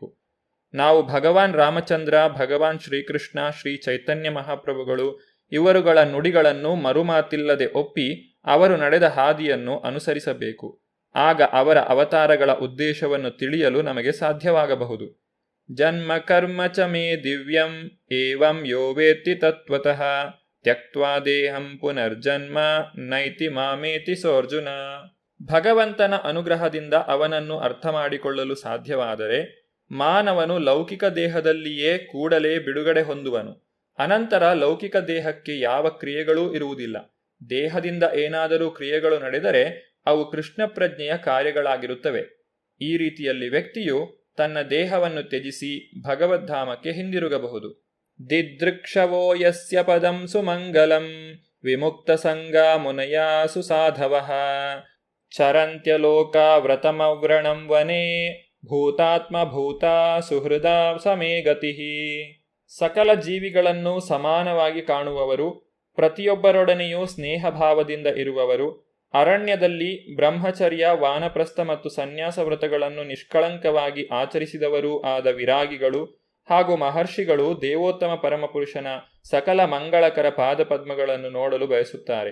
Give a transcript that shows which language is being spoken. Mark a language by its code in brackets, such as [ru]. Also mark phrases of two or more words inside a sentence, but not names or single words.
[kn] ನಾವು ಭಗವಾನ್ ರಾಮಚಂದ್ರ, ಭಗವಾನ್ ಶ್ರೀಕೃಷ್ಣ, ಶ್ರೀ ಚೈತನ್ಯ ಮಹಾಪ್ರಭುಗಳು ಇವರುಗಳ ನುಡಿಗಳನ್ನು ಮರುಮಾತಿಲ್ಲದೆ ಒಪ್ಪಿ ಅವರು ನಡೆದ ಹಾದಿಯನ್ನು ಅನುಸರಿಸಬೇಕು. ಆಗ ಅವರ ಅವತಾರಗಳ ಉದ್ದೇಶವನ್ನು ತಿಳಿಯಲು ನಮಗೆ ಸಾಧ್ಯವಾಗಬಹುದು. [sa] ಜನ್ಮ ಕರ್ಮ ಚ ಮೇ ದಿವ್ಯಂ ಏವಂ ಯೋ ವೇತ್ತಿ ತತ್ವತಃ ತ್ಯಕ್ತ್ವಾ ದೇಹಂ ಪುನರ್ಜನ್ಮ ನೈತಿ ಮಾಮೇತಿ ಸೋರ್ಜುನ. [kn] ಭಗವಂತನ ಅನುಗ್ರಹದಿಂದ ಅವನನ್ನು ಅರ್ಥ ಮಾಡಿಕೊಳ್ಳಲು ಸಾಧ್ಯವಾದರೆ ಮಾನವನು ಲೌಕಿಕ ದೇಹದಲ್ಲಿಯೇ ಕೂಡಲೇ ಬಿಡುಗಡೆ ಹೊಂದುವನು. ಅನಂತರ ಲೌಕಿಕ ದೇಹಕ್ಕೆ ಯಾವ ಕ್ರಿಯೆಗಳೂ ಇರುವುದಿಲ್ಲ. ದೇಹದಿಂದ ಏನಾದರೂ ಕ್ರಿಯೆಗಳು ನಡೆದರೆ ಅವು ಕೃಷ್ಣ ಪ್ರಜ್ಞೆಯ ಕಾರ್ಯಗಳಾಗಿರುತ್ತವೆ. ಈ ರೀತಿಯಲ್ಲಿ ವ್ಯಕ್ತಿಯು ತನ್ನ ದೇಹವನ್ನು ತ್ಯಜಿಸಿ ಭಗವದ್ಧಾಮಕ್ಕೆ ಹಿಂದಿರುಗಬಹುದು. [sa] ದಿದೃಕ್ಷವೋ ಯಸ್ಯ ಪದಂ ಸುಮಂಗಲಂ ವಿಮುಕ್ತ ಸಂಗ ಮುನಯಾ ಸುಸಾಧವಃ ಚರಂತ್ಯಲೋಕ ವ್ರತಮವ್ರಣಂ ವನೇ ಭೂತಾತ್ಮ ಭೂತಾ ಸುಹೃದ ಸಮೇ ಗತಿಃ. [kn] ಸಕಲ ಜೀವಿಗಳನ್ನು ಸಮಾನವಾಗಿ ಕಾಣುವವರು, ಪ್ರತಿಯೊಬ್ಬರೊಡನೆಯೂ ಸ್ನೇಹಭಾವದಿಂದ ಇರುವವರು, ಅರಣ್ಯದಲ್ಲಿ ಬ್ರಹ್ಮಚರ್ಯ, ವಾನಪ್ರಸ್ಥ ಮತ್ತು ಸನ್ಯಾಸ ವ್ರತಗಳನ್ನು ನಿಷ್ಕಳಂಕವಾಗಿ ಆಚರಿಸಿದವರೂ ಆದ ವಿರಾಗಿಗಳು ಹಾಗೂ ಮಹರ್ಷಿಗಳು ದೇವೋತ್ತಮ ಪರಮಪುರುಷನ ಸಕಲ ಮಂಗಳಕರ ಪಾದಪದ್ಮಗಳನ್ನು ನೋಡಲು ಬಯಸುತ್ತಾರೆ.